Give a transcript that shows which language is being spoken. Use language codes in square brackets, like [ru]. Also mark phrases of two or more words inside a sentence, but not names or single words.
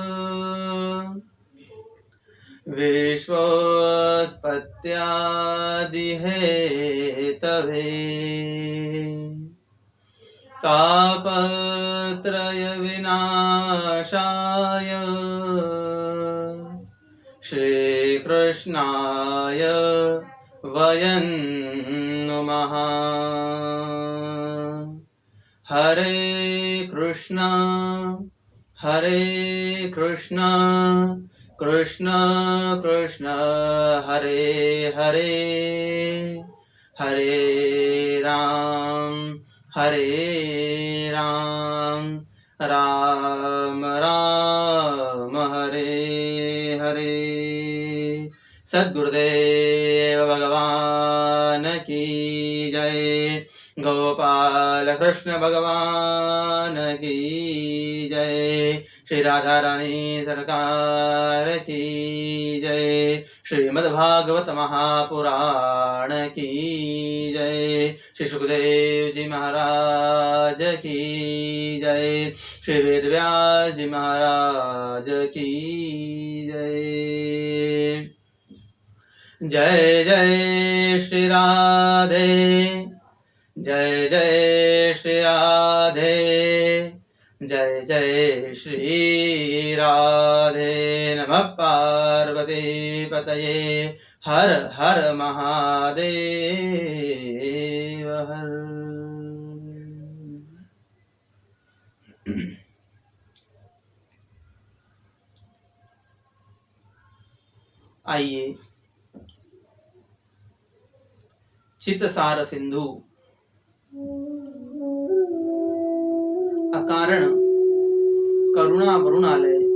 [sa] विश्वोत्पत्त्यादिहेतवे तापत्रयविनाशाय श्रीकृष्णाय वयं नुमः। हरे कृष्णा कृष्ण कृष्ण हरे हरे हरे राम राम राम हरे हरे। [hi] सद्गुरुदेव भगवान की जय। गोपाल कृष्ण भगवान की जय। श्री राधा रानी सरकार की जय। श्रीमद्भागवत महापुराण की जय। श्री सुखदेव जी महाराज की जय। श्री वेदव्यास जी महाराज की जय। जय जय श्री राधे, जय जय श्री राधे, जय जय श्री राधे। [sa] नमः पार्वती पतये, [hi] हर हर महादेव हर। आइए चित्तसार सिंधु अकारण करुणा वरुणालय